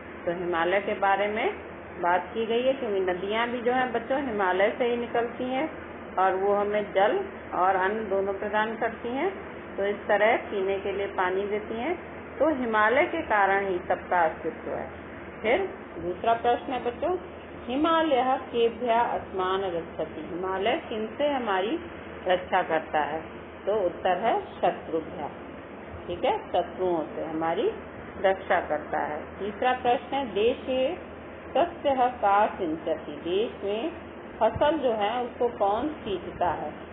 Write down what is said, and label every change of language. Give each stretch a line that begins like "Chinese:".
Hindi: तो हिमालय के बारे में बात की गई है, क्योंकि नदियाँ भी जो हैं बच्चों हिमालय से ही निकलती हैं और वो हमें जल और अन्न दोनों प्रदान करती हैं। तो इस तरह पीने के लिए पानी देती हैं। तो हिमालय के कारण ही सबका अस्तित्व है। फिर दूसरा प्रश्न है बच्चों,
Sanskrit: हिमालयः केभ्यः अस्मान् रक्षति।
Hindi: हिमालय किनसे हमारी रक्षा करता है? तो उत्तर है शत्रुभ्यः, ठीक है, शत्रुओं से हमारी रक्षा करता है। तीसरा प्रश्न है
Sanskrit: देशे सस्यः का सिंचति।
Hindi: देश में फसल जो है उसको कौन सींचता है?